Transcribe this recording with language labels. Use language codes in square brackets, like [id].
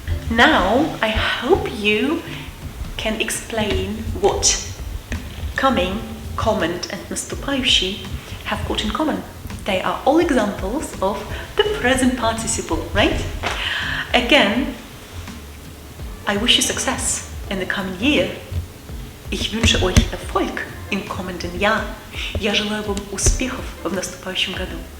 [en] Now I hope you can explain what coming, comment and наступающий have got in common. They are all examples of the present participle, right? Again, I wish you success in the coming year. [de] Ich wünsche euch Erfolg im kommenden Jahr. [ru] Я желаю вам успехов в наступающем году.